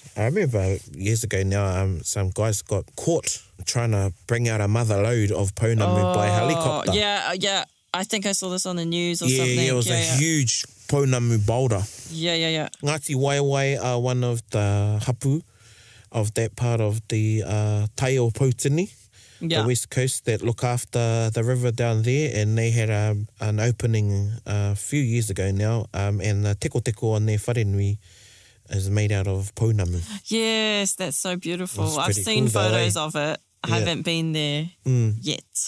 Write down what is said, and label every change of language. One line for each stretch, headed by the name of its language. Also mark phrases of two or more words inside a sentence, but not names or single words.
English: I remember years ago now, some guys got caught trying to bring out a mother load of Pounamu by helicopter. Yeah. I think I saw this on the news or something. Yeah, it was a huge Pounamu boulder. Yeah. Ngāti Waiwai are one of the hapu of that part of the tai o Poutini. Yeah. the West Coast, that look after the river down there, and they had an opening a few years ago now, and the teko on their wharenui is made out of Pounamu. Yes, that's so beautiful. It's I've pretty seen cool though, photos eh? of it. I Yeah. haven't been there yet.